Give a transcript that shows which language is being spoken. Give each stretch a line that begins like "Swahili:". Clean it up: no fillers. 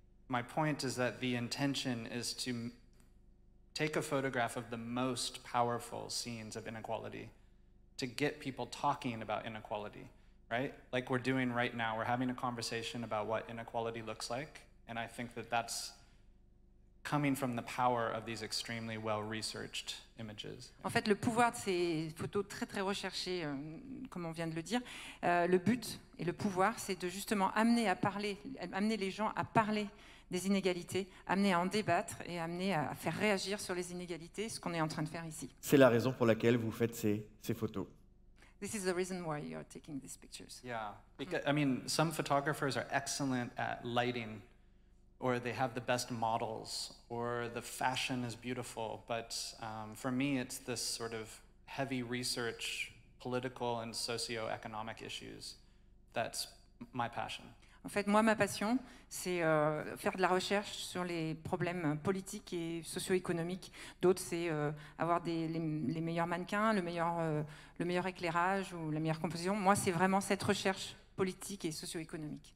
English: My point is that the intention is to take a photograph of the most powerful scenes of inequality, to get people talking about inequality, right? Like we're doing right now, we're having a conversation about what inequality looks like, and I think that that's coming from the power of these extremely well-researched images.
French: En fait, le pouvoir de ces photos très très recherchées, comme on vient de le dire, le but et le pouvoir, c'est de justement amener les gens à parler des inégalités, amener à en débattre et amener à faire réagir sur les inégalités, ce qu'on est en train de faire ici. C'est la raison pour laquelle vous faites ces photos.
English: This is the reason why you are taking these pictures. Yeah, because, I mean, some photographers are excellent at lighting, or they have the best models, or the fashion is beautiful. But for me, it's this sort of heavy research, political and socio-economic issues. That's my passion.
French: En fait, moi, ma passion, c'est faire de la recherche sur les problèmes politiques et socio-économiques. D'autres, c'est avoir les meilleurs mannequins, le meilleur éclairage ou la meilleure composition. Moi, c'est vraiment cette recherche politique et socio-économique.